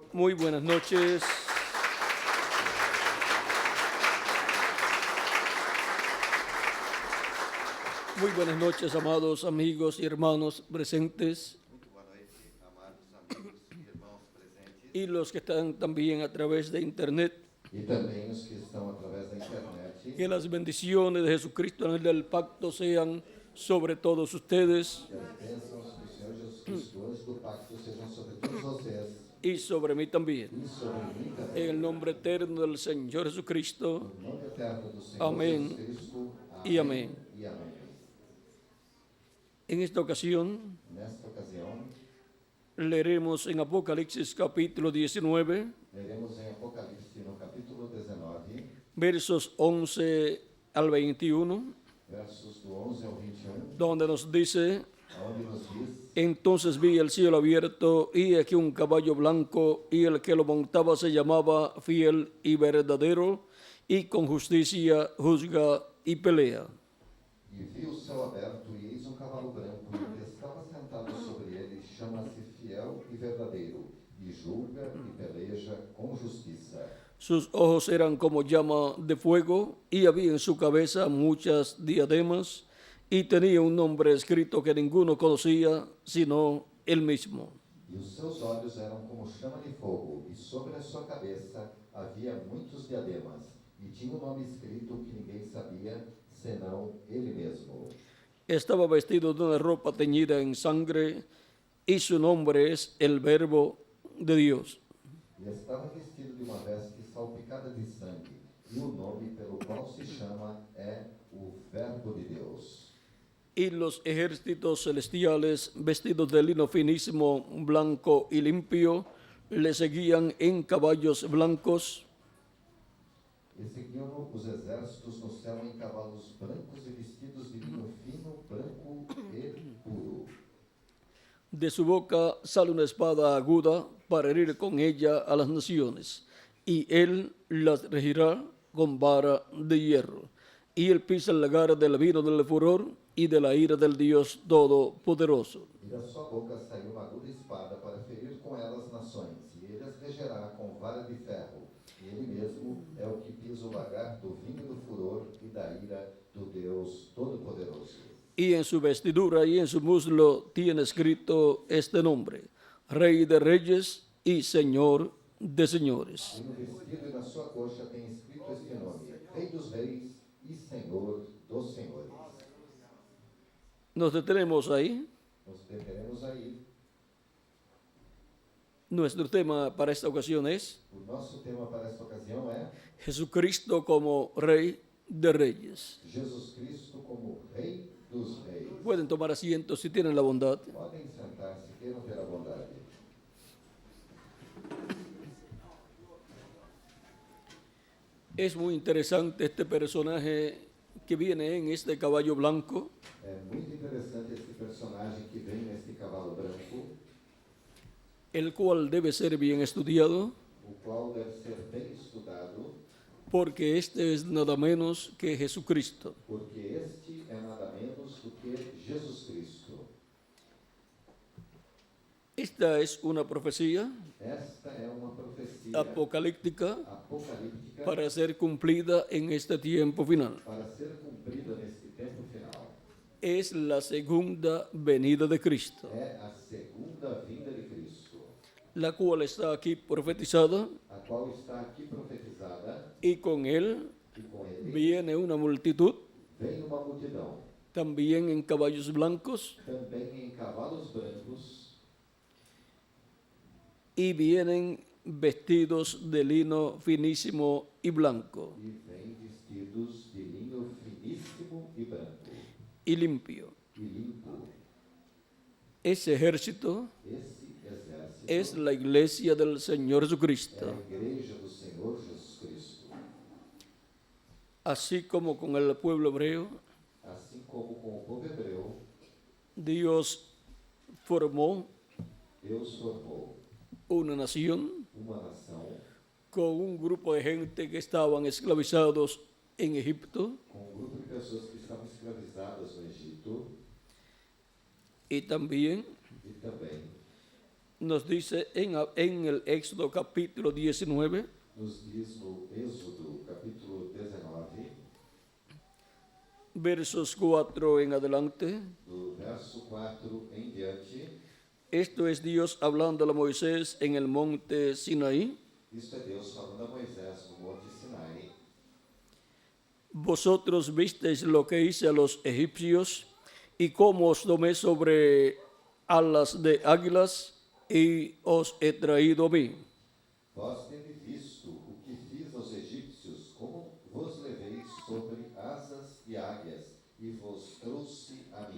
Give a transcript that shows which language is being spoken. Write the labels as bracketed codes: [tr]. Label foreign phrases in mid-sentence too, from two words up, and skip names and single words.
[es] Muy buenas noches. Muy buenas noches, amados amigos y hermanos presentes. [pt] Muito boa noite, amados amigos e irmãos presentes. [es] Y los que están también a través de internet. [pt] E também os que estão através da internet. [es] Que las bendiciones de Jesucristo en el del pacto sean sobre todos ustedes [pt] Que as bênçãos do Senhor Jesus Cristo, anjo do pacto, sejam sobre todos vocês [es] y sobre mí también. [pt] e sobre mim também. [es] En el nombre eterno del Señor Jesucristo. [pt] No nome eterno do Senhor [es] Amén [pt] Jesus Cristo. [es] y amén. [pt] E amém. [es] En esta ocasión [pt] Nesta ocasião, [es] leeremos en Apocalipsis capítulo 19, [pt] leremos em Apocalipse, no capítulo 19, [es] versos 11 al 21, [pt] versos do 11 ao 21, [es] donde nos dice: [pt] onde nos diz: [es] entonces vi el cielo abierto y aquí un caballo blanco, y el que lo montaba se llamaba Fiel y Verdadero, y con justicia juzga y pelea. [pt] E vi o céu aberto, e eis um cavalo branco, e o que estava sentado sobre ele chama-se Fiel e Verdadeiro, e julga e peleja com justiça. [es] Sus ojos eran como llama de fuego, y había en su cabeza muchas diademas, y tenía un nombre escrito que ninguno conocía, sino él mismo. [pt] E os seus olhos eram como chama de fogo, e sobre a sua cabeça havia muitos diademas, e tinha um nome escrito que ninguém sabia, senão ele mesmo. [es] Estaba vestido de una ropa teñida en sangre, y su nombre es el Verbo de Dios. [pt] E estava vestido de uma veste salpicada de sangue, e o nome pelo qual se chama é o Verbo de Deus. [es] Y los ejércitos celestiales, vestidos de lino finísimo, blanco y limpio, le seguían en caballos blancos. [pt] E seguiam-no os exércitos no céu em cavalos brancos e vestidos de linho fino, branco e puro. [es] De su boca sale una espada aguda para herir con ella a las naciones, y él las regirá con vara de hierro. Y él pisa el lagar del vino del furor y de la ira del Dios Todopoderoso. [pt] E da sua boca saiu uma aguda espada para ferir com ela as nações, e ele as regerá com vara de ferro. E ele mesmo é o que pisa o lagar do vinho do furor e da ira do Deus Todo-Poderoso. [es] Y en su vestidura y en su muslo tiene escrito este nombre: Rey de Reyes y Señor de Señores. [pt] E no vestido e na sua coxa tem escrito este nome: Rei dos Reis e Senhor dos Senhores. [es] Nos detenemos ahí. [pt] Nos deteremos aí. [es] Nuestro tema para esta ocasión es [pt] O nosso tema para esta ocasião é [es] Jesucristo como Rey de Reyes. [pt] Jesus Cristo como Rei dos Reis. [es] Pueden tomar asiento si tienen la bondad. [pt] Podem sentar se queiram ter a bondade. [es] Es muy interesante este personaje que viene en este caballo blanco, [pt] É muito interessante este personagem que vem neste cavalo branco, [es] el cual debe ser bien estudiado, [pt] o qual deve ser bem estudado, [es] porque este es nada menos que Jesucristo. [pt] porque este é nada menos do que Jesus Cristo. [es] Esta es una profecía [pt] Esta é uma profecia [es] apocalíptica [pt] apocalíptica [es] para ser cumplida en este tiempo final. [pt] para ser cumprida neste tempo final. [es] Es la segunda venida de Cristo, [pt] É a segunda vinda de Cristo, [es] la cual está aquí profetizada, [pt] a qual está aqui profetizada, [es] y con él [pt] e com ele [es] viene una multitud, [pt] vem uma multidão, [es] también en caballos blancos, [pt] também em cavalos brancos, [es] y vienen vestidos de lino finísimo y blanco [pt] e vem vestidos de linho finíssimo e branco, [es] y limpio. [pt] e limpo. [es] Ese ejército [pt] Esse exército [es] es la iglesia del Señor [pt] é [es] Jesucristo. [pt] a igreja do Senhor Jesus Cristo. [es] Así como con el pueblo hebreo, [pt] Assim como com o povo hebreu, [es] Dios formó [pt] Deus formou [es] una nación [pt] uma nação [es] con un grupo de gente que estaban esclavizados en Egipto, [pt] com um grupo de pessoas que estavam escravizadas no Egito [es] y también [pt] e também [es] nos dice en el Éxodo capítulo 19, [pt] nos diz no Êxodo, capítulo 19, [es] versos 4 en adelante. [pt] do verso 4 em diante. [es] Esto es Dios hablando a Moisés en el monte Sinaí. [pt] Isto é Deus falando a Moisés no Monte Sinai. [es] Vosotros visteis lo que hice a los egipcios y cómo os tomé sobre alas de águilas y os he traído a mí. [pt] Vós tendes visto o que fiz aos egípcios, como vos levei sobre asas e águias, e vos trouxe a mim.